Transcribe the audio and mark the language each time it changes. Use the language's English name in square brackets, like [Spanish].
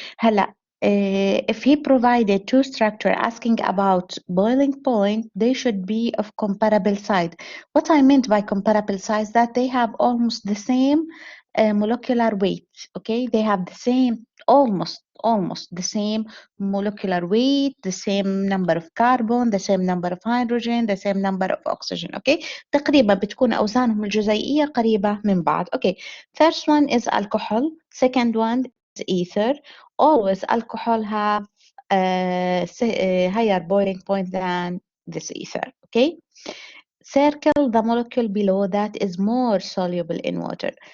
[English] هلا, if he provided two structure asking about boiling point, they should be of comparable size. What I meant by comparable size, that they have almost the same molecular weight, okay? They have the same, almost the same molecular weight, the same number of carbon, the same number of hydrogen, the same number of oxygen. [Arabic] Okay, تقريبا بتكون أوزانهم الجزيئية قريبة من بعض. [English] Okay, first one is alcohol, second one is ether. Always alcohol have a higher boiling point than this ether. Okay, circle the molecule below that is more soluble in water.